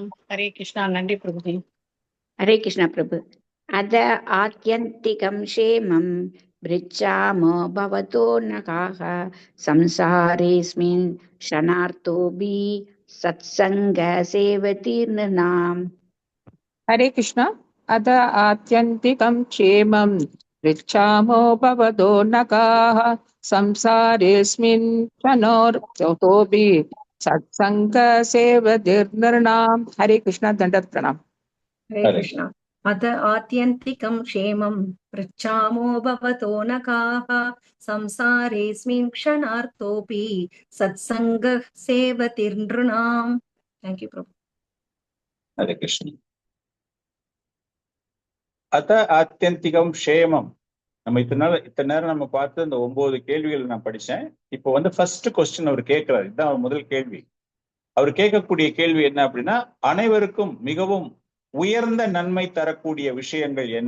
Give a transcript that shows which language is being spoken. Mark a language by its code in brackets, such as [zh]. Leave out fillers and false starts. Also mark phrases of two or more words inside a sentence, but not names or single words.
[ta] ஹரே கிருஷ்ணா. நன்றி பிரபுஜி. ஹரே கிருஷ்ணா பிரபு. [sa] अथ आत्यन्तिकं क्षेमं पृच्छामो भवतो अनघाः संसारेऽस्मिन् क्षणार्धोऽपि सत्सङ्ग सेवधिः नृणाम्. हरे कृष्ण। अथ आत्यन्तिकं क्षेमं पृच्छामो भवतो नकाः संसारेऽस्मिन् क्षणोर्तोऽपि सत्सङ्गसेवतिर्नृणाम्। हरे कृष्ण। दण्डवत् प्रणाम। हरे कृष्ण। अथ आत्यन्तिकं क्षेमं पृच्छामो भवतो नकाः संसारेऽस्मिन् क्षणार्तोऽपि सत्सङ्गः सेवतिर्नृणाम्। [en] thank you प्रभु। [sa] हरे कृष्ण। अथ आत्यन्तिकं क्षेमं. [ta] நம்ம இத்தனை நேரம் நம்ம பார்த்து இந்த 9 கேள்விகள் நான் படிச்சேன். இப்போ [en] first question [ta] அவர் கேட்கிறார். இதுதான் அவர் முதல் கேள்வி. அவர் கேட்கக்கூடிய கேள்வி என்ன அப்படின்னா, அனைவருக்கும் மிகவும் உயர்ந்த நன்மை தரக்கூடிய விஷயங்கள் என்ன?